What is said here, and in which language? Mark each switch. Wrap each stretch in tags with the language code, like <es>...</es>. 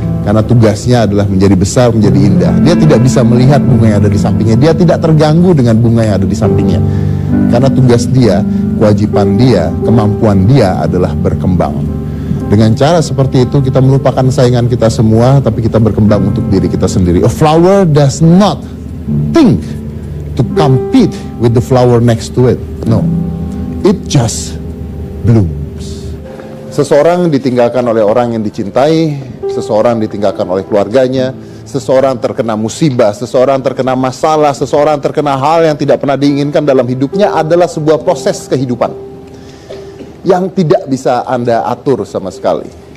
<id>Karena tugasnya adalah menjadi besar, menjadi indah. Dia tidak bisa melihat bunga yang ada di sampingnya. Dia tidak terganggu dengan bunga yang ada di sampingnya. Karena tugas dia, kewajiban dia, kemampuan dia adalah berkembang. Dengan cara seperti itu kita melupakan saingan kita semua, tapi kita berkembang untuk diri kita sendiri.</id> <en>A flower does not think to compete with the flower next to it. No, it just blooms.</en> <id>Seseorang ditinggalkan oleh orang yang dicintai, seseorang ditinggalkan oleh keluarganya, seseorang terkena musibah, seseorang terkena masalah, seseorang terkena hal yang tidak pernah diinginkan dalam hidupnya adalah sebuah proses kehidupan yang tidak bisa Anda atur sama sekali.</id>